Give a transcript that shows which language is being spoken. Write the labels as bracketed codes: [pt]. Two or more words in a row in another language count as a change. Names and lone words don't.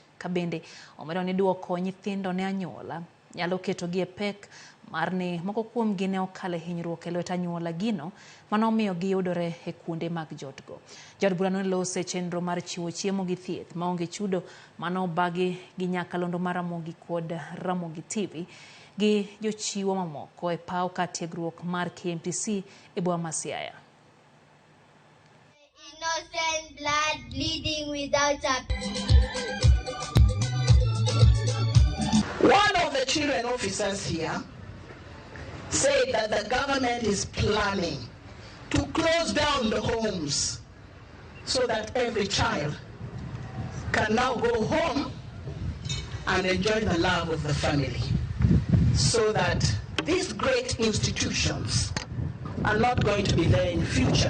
[luo] Kabende omedo ni duoko nyithindo ne anyuola nyalo ketogi e pek mar ni moko kuomgi ne okale hinyruok e lwet anyuola gino manomiyo giyudore e kuonde mag Jaod go. Jaod bura no lose chenro mar chiwo chiemo gi thieth maonge chudo manobagi gi nyakalondo mar Ramogi kod Ramogi TV gi jochiwo mamoko e paw ka tiegruok mar KMTC e bura Siaya. [en] Innocent blood bleeding without a... One of the children officers here said that the government is planning to close down the homes so that every child can now go home and enjoy the love of the family, so that these great institutions are not going to be there in future.